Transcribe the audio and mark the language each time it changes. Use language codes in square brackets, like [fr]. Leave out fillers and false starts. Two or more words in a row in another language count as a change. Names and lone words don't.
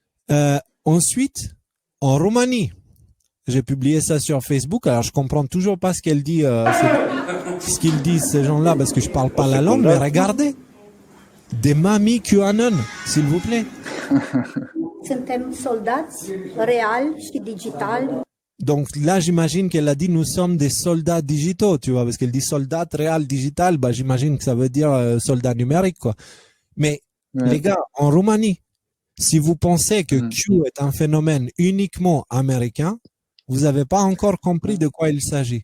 [fr] Ensuite, en Roumanie, j'ai publié ça sur Facebook. Alors, je comprends toujours pas ce qu'elle dit, ce qu'ils disent ces gens-là, parce que je parle pas la langue. Mais regardez, des mamies QAnon, s'il vous plaît. [ro] Suntem soldați real și digital. [fr] Donc là, j'imagine qu'elle a dit nous sommes des soldats digitaux, tu vois, parce qu'elle dit soldat réel digital, bah j'imagine que ça veut dire soldat numérique, quoi. Mais les gars, en Roumanie, si vous pensez que Q est un phénomène uniquement américain, vous n'avez pas encore compris de quoi il s'agit.